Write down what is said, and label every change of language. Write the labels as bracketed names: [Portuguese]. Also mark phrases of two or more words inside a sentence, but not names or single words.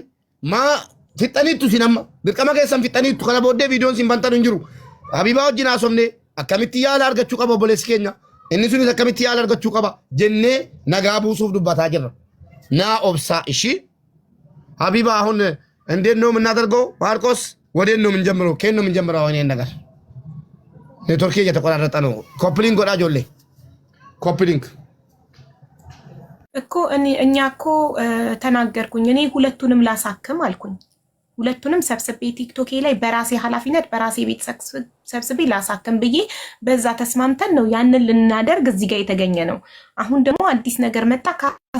[Oromo] maa fixxaniittu sin amma dirqama keessan fixxaniittu kana booddee viidiyoon sin bantan hin jiru Habibaa wajjin haasofne akkamitti yaala argachuu qaba obboleessi keenya inni sunis akkamitti yaala argachuu qaba jennee nagaa buusuuf dubbataa jirra naa obsaa ishii Habibaa [Amharic] አሁን እንዴት ነው የምናደርገው ማርቆስ ወዴት ነው የምንጀምረው ከየት ነው የምንጀምረው አሁን ይሄን ነገር ኔትወርክ እየተቆራረጠ ነው ኮፕሊንግ ወዳ ጆሌ ኮፕሊንግ እኮ እኛ እኮ ተናገርኩኝ እኔ ሁለቱንም ላሳክም አልኩኝ ሁለቱንም ሰብስቤ ቲክቶክ ላይ በራሴ ኃላፊነት በራሴ ቤት ሰብስቤ ላሳክም ብዬ በዛ ተስማምተን ነው ያንን ልናደርግ እዚህ ጋር የተገኘ ነው አሁን ደግሞ አዲስ ነገር መጣ ካሳ